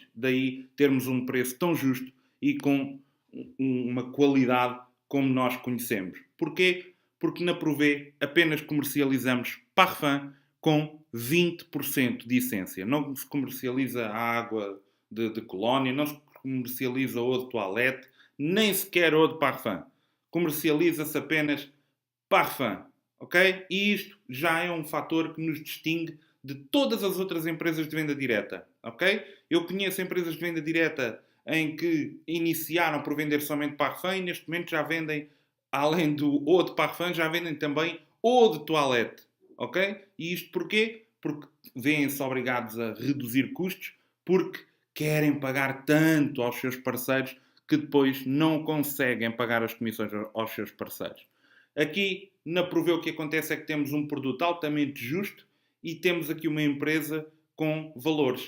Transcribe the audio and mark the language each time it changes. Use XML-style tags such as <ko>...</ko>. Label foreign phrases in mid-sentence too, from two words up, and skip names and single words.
<pt>Daí termos um preço tão justo e com uma qualidade como nós conhecemos. Porquê? Porque na Provê apenas comercializamos parfum com 20% de essência. Não se comercializa a água de colónia, não se comercializa</pt> <fr>eau de toilette,</fr> <pt>nem sequer</pt> <fr>eau de parfum.</fr> <pt>Comercializa-se apenas parfum, ok? E isto já é um fator que nos distingue de todas as outras empresas de venda direta, ok? Eu conheço empresas de venda direta em que iniciaram por vender somente parfum e neste momento já vendem, além do</pt> <fr>eau de parfum,</fr> <pt>já vendem também</pt> <fr>eau de toilette,</fr> <pt>ok? E isto porquê? Porque vêm-se obrigados a reduzir custos, porque querem pagar tanto aos seus parceiros que depois não conseguem pagar as comissões aos seus parceiros. Aqui, na Provê, o que acontece é que temos um produto altamente justo e temos aqui uma empresa com valores.</pt>